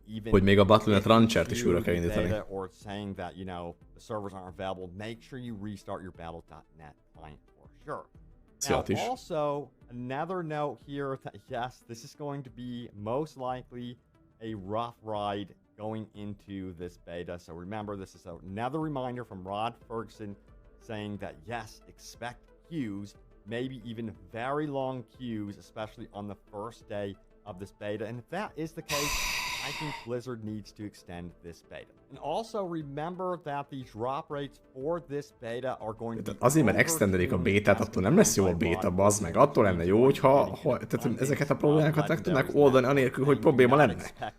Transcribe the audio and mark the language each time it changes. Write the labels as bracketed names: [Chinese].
[Hungarian] Hogy még a Battle.net Ranchert is újra kell indítani. [English] Or saying that, you know, the servers aren't available, make sure you restart your Battle.net client for sure. Now, also, another note here that, yes, this is going to be most likely a rough ride going into this beta. So remember, this is another reminder from Rod Ferguson saying that, yes, expect queues, maybe even very long queues, especially on the first day of this beta. And if that is the case, I think Blizzard needs to extend this beta. And also remember that the drop rates for this beta are going to be... [Hungarian] Azért, mert extendelik a bétát, attól nem lesz jó a béta, bazd meg. Attól lenne jó, hogyha tehát ezeket a problémákat meg tudnak oldani, anélkül, hogy probléma lenne.